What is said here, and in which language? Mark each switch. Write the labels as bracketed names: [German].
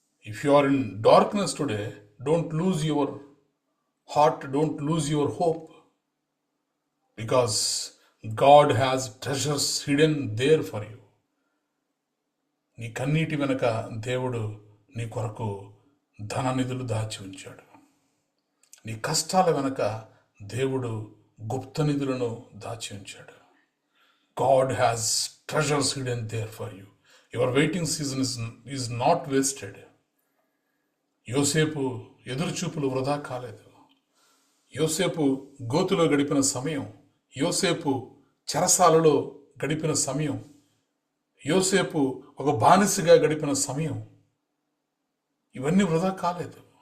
[English] If you are in darkness today, don't lose your heart, don't lose your hope, because God has treasures hidden there for you. [Telugu] నీ కన్నీటి వెనక దేవుడు నీ కొరకు ధన నిధులు దాచి ఉంచాడు. నీ కష్టాల వెనక దేవుడు గుప్త నిధులను దాచి ఉంచాడు. [English] God has treasures hidden there for you. Your waiting season is not wasted. [Telugu] యోసేపు ఎదురుచూపులు వృధా కాలేదు. యోసేపు గోతులో గడిపిన సమయం, యోసేపు చెరసాలలో గడిపిన సమయం, యోసేపు ఒక బానిసగా గడిపిన సమయం, ఇవన్నీ వృధా కాలేదు.